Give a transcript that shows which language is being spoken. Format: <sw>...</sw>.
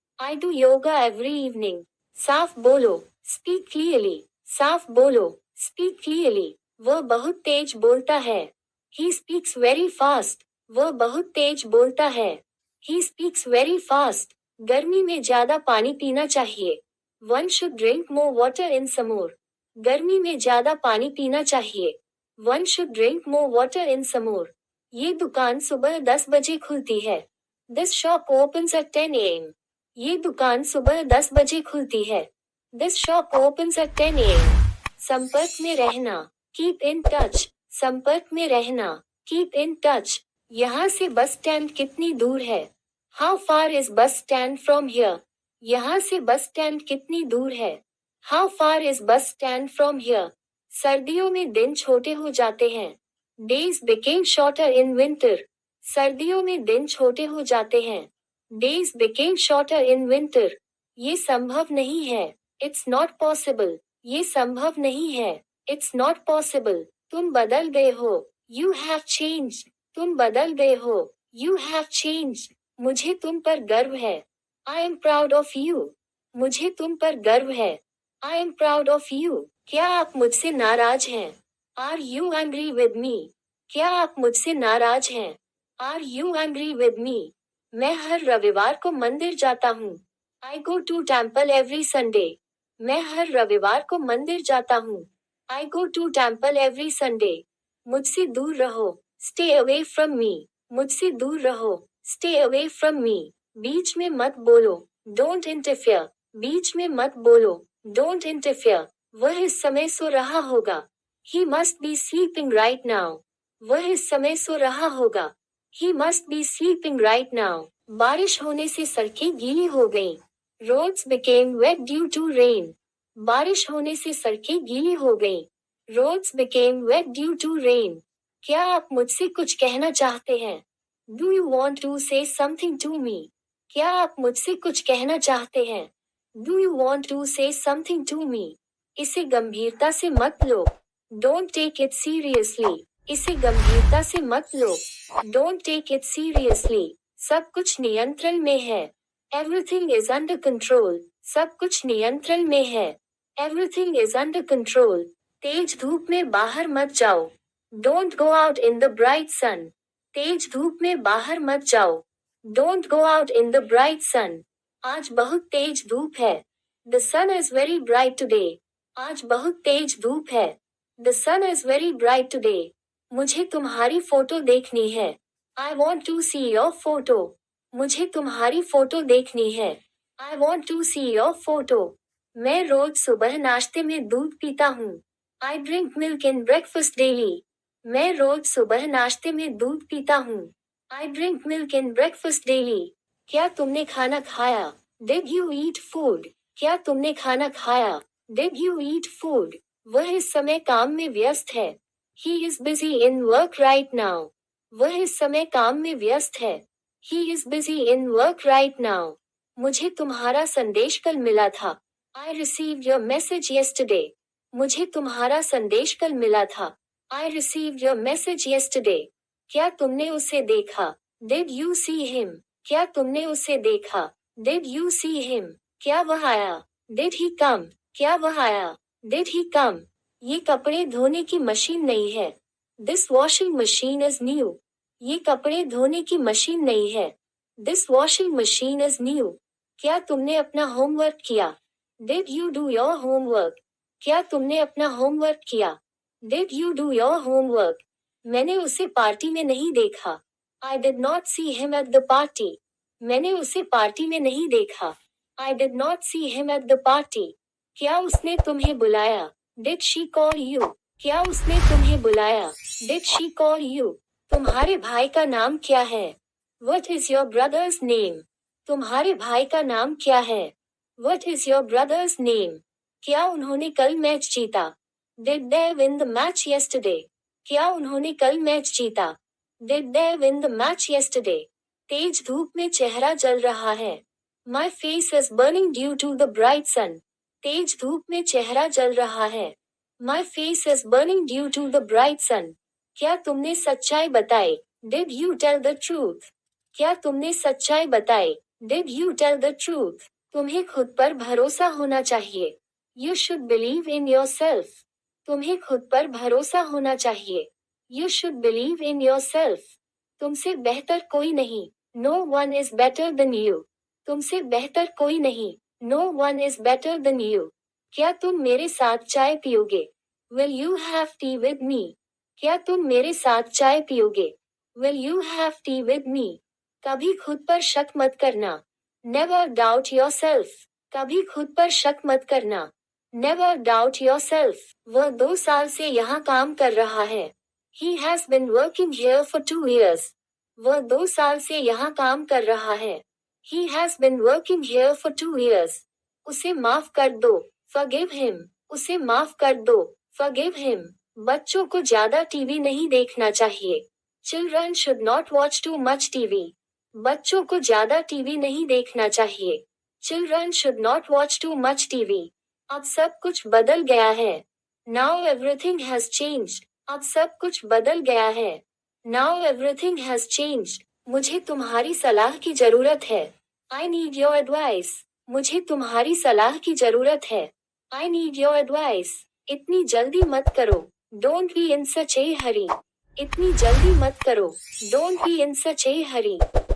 <en>I do yoga every evening.</en> <hi>साफ बोलो।</hi> <en>Speak clearly.</en> <hi>साफ बोलो।</hi> <en>Speak clearly.</en> <hi>वह बहुत तेज बोलता है।</hi> <en>He speaks very fast.</en> <hi>वह बहुत तेज बोलता है।</hi> <en>He speaks very fast.</en> <hi>गर्मी में ज्यादा पानी पीना चाहिए।</hi> <en>One should drink more water in summer.</en> <hi>गर्मी में ज्यादा पानी पीना चाहिए।</hi> <en>One should drink more water in summer.</en> <hi>ये दुकान सुबह 10 बजे खुलती है।</hi> <en>This shop opens at 10 a.m.</en> <hi>ये दुकान सुबह 10 बजे खुलती है।</hi> <en>This shop opens at 10 a.m.</en> <hi>संपर्क में रहना।</hi> <en>Keep in touch.</en> <hi>संपर्क में रहना।</hi> <en>Keep in touch.</en> <hi>यहाँ से बस स्टैंड कितनी दूर है?</hi> <en>How far is bus stand from here?</en> <hi>यहाँ से बस स्टैंड कितनी दूर है?</hi> <en>How far is bus stand from here?</en> <hi>सर्दियों में दिन छोटे हो जाते हैं।</hi> <en>Days became shorter in winter.</en> <hi>सर्दियों में दिन छोटे हो जाते हैं।</hi> <en>Days became shorter in winter.</en> <hi>ये संभव नहीं है।</hi> <en>It's not possible.</en> <hi>ये संभव नहीं है।</hi> <en>It's not possible.</en> <hi>तुम बदल गए हो।</hi> <en>You have changed.</en> <hi>तुम बदल गए हो।</hi> <en>You have changed.</en> <hi>मुझे तुम पर गर्व है।</hi> <en>I am proud of you.</en> <hi>मुझे तुम पर गर्व है।</hi> <en>I am proud of you.</en> <hi>क्या आप मुझसे नाराज हैं?</hi> <en>Are you angry with me?</en> <hi>क्या आप मुझसे नाराज हैं?</hi> <en>Are you angry with me?</en> <hi>मैं हर रविवार को मंदिर जाता हूँ।</hi> <en>I go to temple every Sunday.</en> <hi>मैं हर रविवार को मंदिर जाता हूँ।</hi> <en>I go to temple every Sunday.</en> <hi>मुझसे दूर रहो।</hi> <en>Stay away from me.</en> <hi>मुझसे दूर रहो।</hi> <en>Stay away from me.</en> <hi>बीच में मत बोलो।</hi> <en>Don't interfere.</en> <hi>बीच में मत बोलो।</hi> <en>Don't interfere.</en> <hi>वह इस समय सो रहा होगा।</hi> <en>He must be sleeping right now.</en> <hi>वह इस समय सो रहा होगा।</hi> <en>He must be sleeping right now.</en> <hi>बारिश होने से सड़कें गीली हो गईं।</hi> <en>Roads became wet due to rain.</en> <hi>बारिश होने से सड़कें गीली हो गईं।</hi> <en>Roads became wet due to rain.</en> <hi>क्या आप मुझसे कुछ कहना चाहते हैं?</hi> <en>Do you want to say something to me?</en> <hi>क्या आप मुझसे कुछ कहना चाहते हैं?</hi> <en>Do you want to say something to me?</en> <hi>इसे गंभीरता से मत लो।</hi> <en>Don't take it seriously.</en> <hi>इसे गंभीरता से मत लो।</hi> <en>Don't take it seriously.</en> <hi>सब कुछ नियंत्रण में है।</hi> <en>Everything is under control.</en> <hi>सब कुछ नियंत्रण में है।</hi> <en>Everything is under control.</en> <hi>तेज धूप में बाहर मत जाओ।</hi> <en>Don't go out in the bright sun.</en> <hi>तेज धूप में बाहर मत जाओ।</hi> <en>Don't go out in the bright sun.</en> <hi>आज बहुत तेज धूप है।</hi> <en>The sun is very bright today.</en> <hi>आज बहुत तेज धूप है।</hi> <en>The sun is very bright today.</en> <hi>मुझे तुम्हारी फोटो देखनी है।</hi> <en>I want to see your photo.</en> <hi>मुझे तुम्हारी फोटो देखनी है।</hi> <en>I want to see your photo.</en> <hi>मैं रोज सुबह नाश्ते में दूध पीता हूँ।</hi> <en>I drink milk in breakfast daily.</en> <hi>मैं रोज सुबह नाश्ते में दूध पीता हूँ।</hi> <en>I drink milk in breakfast daily.</en> <hi>क्या तुमने खाना खाया?</hi> <en>Did you eat food?</en> <hi>क्या तुमने खाना खाया?</hi> <en>Did you eat food?</en> <hi>वह इस समय काम में व्यस्त है।</hi> <en>He is busy in work right now.</en> <hi>वह इस समय काम में व्यस्त है।</hi> <en>He is busy in work right now.</en> <hi>मुझे तुम्हारा संदेश कल मिला था।</hi> <en>I received your message yesterday.</en> <hi>मुझे तुम्हारा संदेश कल मिला था।</hi> <en>I received your message yesterday.</en> <hi>क्या तुमने उसे देखा?</hi> <en>Did you see him?</en> <hi>क्या तुमने उसे देखा?</hi> <en>Did you see him?</en> <hi>क्या वह आया?</hi> <en>Did he come?</en> <hi>क्या वह आया?</hi> <en>Did he come?</en> <hi>ये कपड़े धोने की मशीन नहीं है.</hi> <en>This washing machine is new.</en> <hi>ये कपड़े धोने की मशीन नहीं है.</hi> <en>This washing machine is new.</en> <hi>क्या तुमने अपना होमवर्क किया?</hi> <en>Did you do your homework?</en> <hi>क्या तुमने अपना होमवर्क किया?</hi> <en>Did you do your homework?</en> <hi>मैंने उसे पार्टी में नहीं देखा.</hi> <en>I did not see him at the party.</en> <hi>मैंने उसे पार्टी में नहीं देखा.</hi> <en>I did not see him at the party.</en> <hi>क्या उसने तुम्हें बुलाया?</hi> <en>Did she call you?</en> <hi>क्या उसने तुम्हें बुलाया?</hi> <en>Did she call you?</en> <hi>तुम्हारे भाई का नाम क्या है?</hi> <en>What is your brother's name?</en> <hi>तुम्हारे भाई का नाम क्या है?</hi> <en>What is your brother's name?</en> <hi>क्या उन्होंने कल मैच जीता?</hi> <en>Did they win the match yesterday?</en> <hi>क्या उन्होंने कल मैच जीता?</hi> <en>Did they win the match yesterday?</en> <hi>तेज धूप में चेहरा जल रहा है.</hi> <en>My face is burning due to the bright sun.</en> <hi>तेज धूप में चेहरा जल रहा है.</hi> <en>My face is burning due to the bright sun.</en> <hi>क्या तुमने सच्चाई बताई?</hi> <en>Did you tell the truth?</en> <hi>क्या तुमने सच्चाई बताई?</hi> <en>Did you tell the truth?</en> <hi>तुम्हें खुद पर भरोसा होना चाहिए.</hi> <en>You should believe in yourself.</en> <hi>तुम्हें खुद पर भरोसा होना चाहिए.</hi> <en>You should believe in yourself.</en> <hi>तुमसे बेहतर कोई नहीं.</hi> <en>No one is better than you.</en> <hi>तुमसे बेहतर कोई नहीं.</hi> <en>No one is better than you.</en> <hi>क्या तुम मेरे साथ चाय पियोगे?</hi> <en>Will you have tea with me?</en> <hi>क्या तुम मेरे साथ चाय पियोगे?</hi> <en>Will you have tea with me?</en> <hi>कभी खुद पर शक मत करना.</hi> <en>Never doubt yourself.</en> <hi>कभी खुद पर शक मत करना.</hi> <en>Never doubt yourself.</en> <hi>वह 2 साल से यहाँ काम कर रहा है.</hi> <en>He has been working here for 2 years.</en> <hi>वह 2 साल से यहाँ काम कर रहा है.</hi> <en>He has been working here for 2 years.</en> <hi>उसे माफ कर दो.</hi> <en>Forgive him.</en> <hi>उसे माफ कर दो.</hi> <en>Forgive him.</en> <hi>बच्चों को ज्यादा टीवी नहीं देखना चाहिए.</hi> <en>Children should not watch too much TV.</en> <hi>बच्चों को ज्यादा टीवी नहीं देखना चाहिए.</hi> <en>Children should not watch too much TV.</en> <hi>अब सब कुछ बदल गया है.</hi> <en>Now everything has changed.</en> <hi>अब सब कुछ बदल गया है.</hi> <en>Now everything has changed.</en> <hi>मुझे तुम्हारी सलाह की जरूरत है.</hi> <en>I need your advice.</en> <hi>मुझे तुम्हारी सलाह की जरूरत है.</hi> <en>I need your advice.</en> <hi>इतनी जल्दी मत करो.</hi> <en>Don't be in such a hurry.</en> <hi>इतनी जल्दी मत करो.</hi> <en>Don't be in such a hurry.</en>